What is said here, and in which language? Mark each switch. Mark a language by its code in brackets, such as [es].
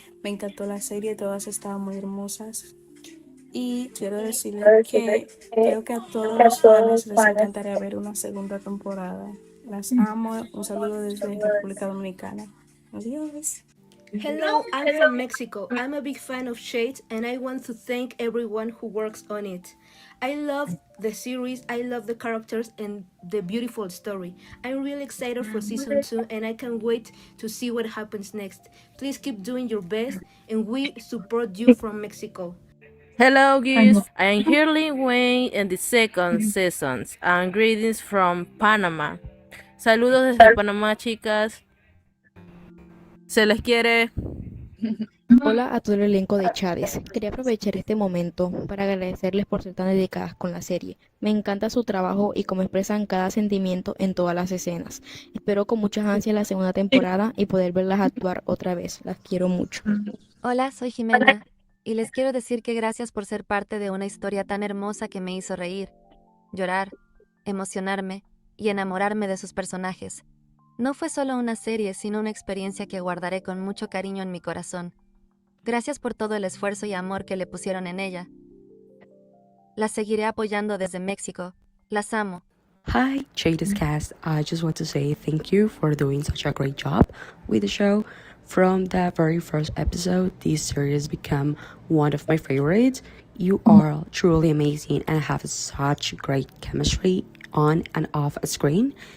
[es] Me encantó la serie, todas estaban muy hermosas. Y quiero decirles que creo que a todos los fans les encantaría ver una segunda temporada. Las amo. Un saludo desde República Dominicana. Adiós. [en] Hello, I'm from Mexico. I'm a big fan of Shades and I want to thank everyone who works on it. I love the series, I love the characters and the beautiful story. I'm really excited for season 2 and I can't wait to see what happens next. Please keep doing your best and we support you from Mexico. Hello, guys. I am Hirling Wayne in the second season. And greetings from Panama. [es] Saludos desde Panamá, chicas. Se les quiere. Hola a todo el elenco de Chades. Quería aprovechar este momento para agradecerles por ser tan dedicadas con la serie. Me encanta su trabajo y cómo expresan cada sentimiento en todas las escenas. Espero con muchas ansias la segunda temporada y poder verlas actuar otra vez. Las quiero mucho. Hola, soy Jimena y les quiero decir que gracias por ser parte de una historia tan hermosa que me hizo reír, llorar, emocionarme y enamorarme de sus personajes. No fue solo una serie, sino una experiencia que guardaré con mucho cariño en mi corazón. Gracias por todo el esfuerzo y amor que le pusieron en ella. Las seguiré apoyando desde México. Las amo. [en] Hi, Jada's cast. I just want to say thank you for doing such a great job with the show. From the very first episode, this series became one of my favorites. You are truly amazing and have such great chemistry on and off screen.